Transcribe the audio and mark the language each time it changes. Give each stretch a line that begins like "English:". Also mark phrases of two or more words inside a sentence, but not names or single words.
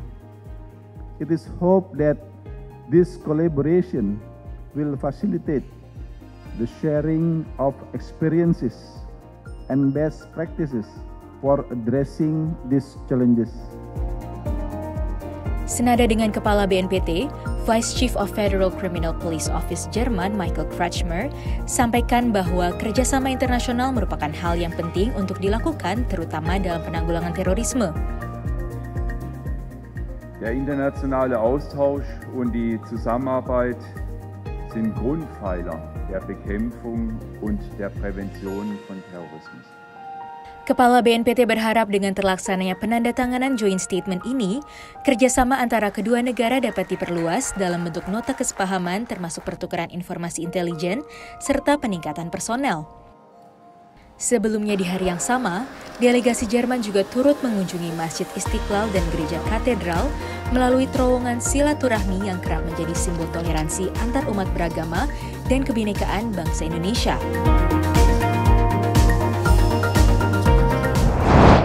English: It is hoped that this collaboration will facilitate the sharing of experiences and best practices for addressing these challenges.
Indonesian: Senada dengan Kepala BNPT,
English: Vice Chief of Federal Criminal Police Office
Indonesian: Jerman Michael Kretschmer sampaikan bahwa kerjasama internasional merupakan hal yang penting untuk dilakukan terutama dalam penanggulangan terorisme.
German: Der internationale Austausch und die Zusammenarbeit sind Grundpfeiler der Bekämpfung und der Prävention von Terrorismus.
Indonesian: Kepala BNPT berharap dengan terlaksananya penandatanganan
English: joint statement
Indonesian: ini, kerjasama antara kedua negara dapat diperluas dalam bentuk nota kesepahaman termasuk pertukaran informasi intelijen serta peningkatan personel. Sebelumnya di hari yang sama, delegasi Jerman juga turut mengunjungi Masjid Istiqlal dan Gereja Katedral melalui terowongan silaturahmi yang kerap menjadi simbol toleransi antar umat beragama dan kebinekaan bangsa Indonesia.